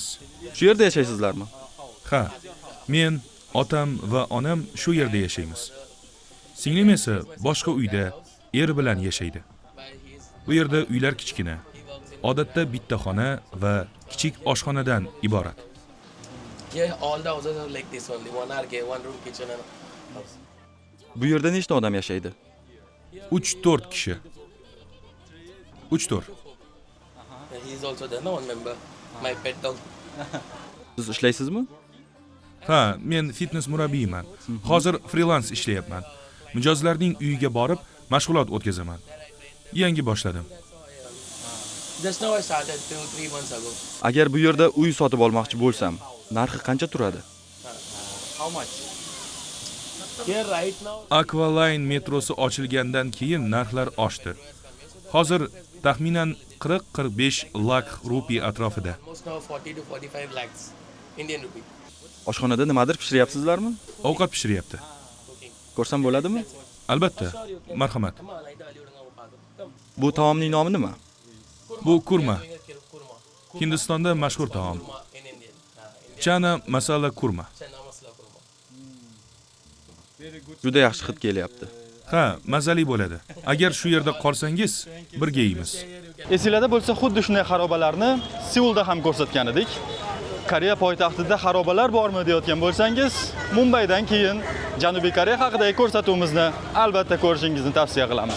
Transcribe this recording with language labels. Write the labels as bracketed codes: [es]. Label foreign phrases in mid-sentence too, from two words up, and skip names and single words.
[uz] Shu yerda yashaysizlarmi? Ha, men, otam va onam shu yerda yashaymiz. Singlim esa boshqa uyda er bilan yashaydi. Bu yerda uylar kichkina. Odatda bitta xona va kichik oshxonadan iborat. [en] Yeah, all the houses are like this only. One arcade, one room, kitchen and house. [uz] Bu yerda nechta odam yashaydi? 3-4 kishi. 3-4. [en] He is also there, no one member. My pet dog. [uz] Siz ishlaysizmi? Ha, men fitness murabbiyman. Hozir freelance ishlayapman. Mijozlarning uyiga borib, mashg'ulot o'tkazaman. Yangi boshladim. [en] Just now I started 2-3 months ago. [uz] Agar bu yerda uy sotib olmoqchi bo'lsam, narxi qancha turadi? [en] How much? Here right now. [uz] Aqualine metrosi ochilgandan keyin narxlar oshdi. Hozir taxminan 40-45 lakh rupiy atrofida. [en] Almost now 40 to 45 lakhs Indian rupee. [uz] Oshxonada nimadir pishiryapsizlarmi? Ovqat pishiryapti. Ko'rsam bo'ladimi? Albatta. Marhamat. [en] Come on, I tell you to go. [uz] Bu taomning nomi nima? Bu kurma. Hindistonda mashhur taom. [en] In Indian. [uz] Chana masala kurma. Chana masala kurma. Juda yaxshi hid kelyapti. Ha, mazali bo'ladi. Agar shu yerda qolsangiz, birga yeymiz. Esingizda bo'lsa, xuddi shunday xarobalarni Seulda ham ko'rsatgan edik. Koreya poytaxtida xarobalar bormi deyotgan bo'lsangiz, Mumbaydan keyin Janubiy Koreya haqidagi ko'rsatuvimizni albatta ko'rishingizni tavsiya qilamiz.